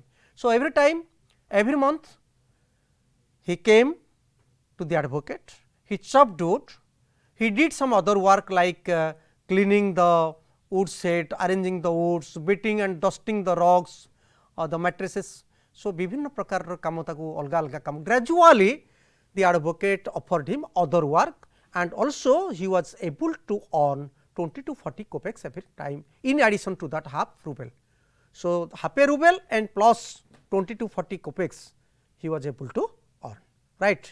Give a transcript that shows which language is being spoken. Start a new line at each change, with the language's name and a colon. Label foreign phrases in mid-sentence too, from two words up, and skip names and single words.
English: So, every time, every month he came to the advocate, he chopped wood, he did some other work like cleaning the wood shed, arranging the woods, beating and dusting the rocks, the mattresses. So,
Odia: ବିଭିନ୍ନ ପ୍ରକାରର କାମ ତାକୁ ଅଲଗା ଅଲଗା କାମ.
English: Gradually the advocate offered him other work, and also he was able to earn 20 to 40 kopecks every time, in addition to that half ruble. So, half a ruble and plus 20 to 40 kopecks he was able to earn, right.